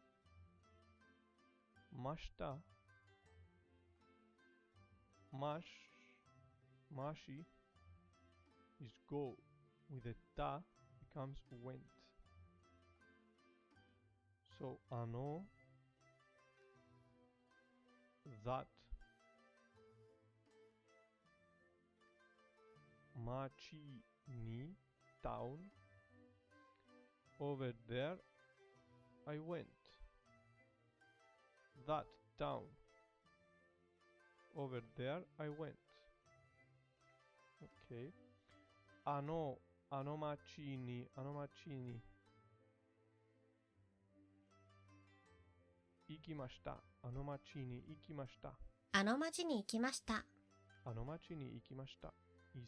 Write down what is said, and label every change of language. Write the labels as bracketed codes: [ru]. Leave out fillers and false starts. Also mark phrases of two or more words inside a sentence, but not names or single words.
[en] Mashita. Mashi is go. With a ta becomes went. So ano that [ja] 町に [en] town over there I went. That town over there I went. [ja] Okay. あの町に行きました。あの町に行きました。あの町に行きました。